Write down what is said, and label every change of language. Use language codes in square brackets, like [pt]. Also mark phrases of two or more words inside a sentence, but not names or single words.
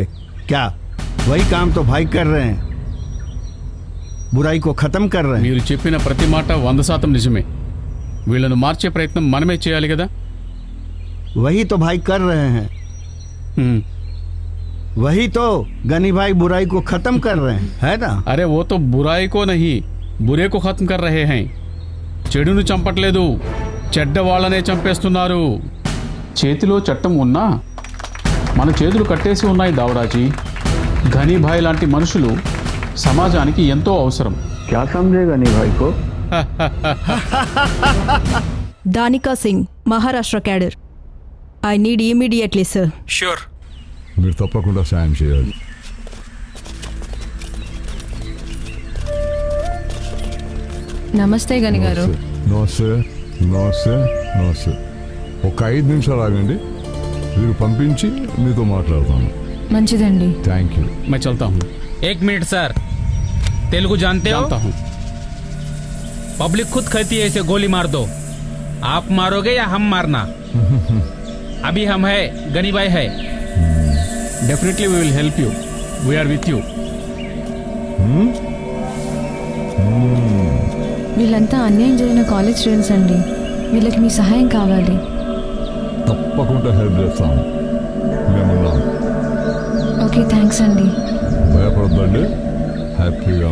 [hi] क्या वही काम तो भाई कर रहे हैं, बुराई को खत्म कर रहे हैं. [te] మీరు చెప్పిన ప్రతి మాట 100% నిజమే. వీళ్ళను మార్చే ప్రయత్నం మనమే చేయాలి కదా. [hi] वही तो भाई कर रहे हैं. वही तो गनी भाई बुराई को खत्म कर रहे हैं, है ना? अरे वो तो बुराई को नहीं बुरे को खत्म कर रहे हैं. [te] చెడును చంపట్లేదు, చెడ్డ వాళ్ళనే చంపేస్తున్నారు. చేతిలో చట్టం ఉన్నా మన చేతులు కట్టేసి ఉన్నాయి దావరాజీ. ఘనీభాయ్ లాంటి మనుషులు సమాజానికి ఎంతో అవసరం. [hi] क्या समझे गनी भाई को? [te] దానికా సింగ్, మహారాష్ట్ర క్యాడర్. [en] I need immediately sir. [te] ష్యూర్. మీరు తప్పకుండా సాయం చేయాలి. నమస్తే గని గారు. నమస్తే నమస్తే నమస్తే. ఒక 5 నిమిషాలు ఆగండి, మీరు పంపించి మీతో మాట్లాడతాను. మంచిదండి. [en] Thank you. [hi] मैं चलता हूँ. 1 मिनट सर. तेलुगु जानते हो? जानता हूँ. पब्लिक खुद कहती है इसे गोली मार दो. आप मारोगे या हम मारना? अभी हम है, गनी भाई है. [en] Definitely we will help you. We are with you. [te] వీళ్ళంతా అన్యాయం జరిగిన [en] college students [te] అండి. వీళ్ళకి మీ సహాయం కావాలి. తప్పకుండా హెల్ప్ చేస్తాను. మేమున్నాం. [en] OK thanks [te] అండి. భయపడద్దండి, హ్యాపీగా